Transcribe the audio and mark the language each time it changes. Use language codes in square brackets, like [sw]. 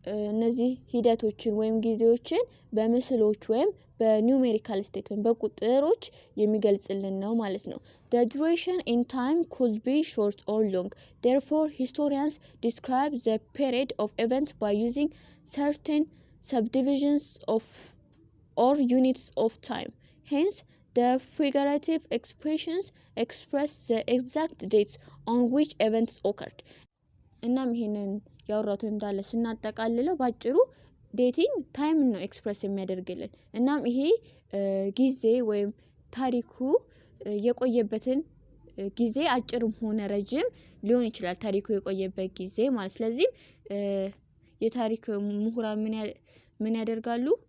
[am] እነዚህ ሂደቶችን ወይም ጊዜዎችን በምስሎች ወይም በኒውሜሪካል ስቴትመንት በቁጥሮች የሚገልጽልን ነው ማለት ነው። [en] The duration in time could be short or long. Therefore, historians describe the period of events by using certain subdivisions of or units of time. Hence, the figurative expressions express the exact dates on which events occurred. [am] እናም ይሄንን ያወራሁት እንዳለ ስናጠቃልለው ባጭሩ ዴቲንግ ታይም ነው ኤክስፕረስ የሚያደርግልን እናም ይሄ ጊዜ ወይም ታሪኩ የቆየበትን ጊዜ አጭርም ሆነ ረጅም ሊሆን ይችላል ታሪኩ የቆየበት ጊዜ ማለት ስለዚህ የታሪክ ምሁራን ምን ያደርጋሉ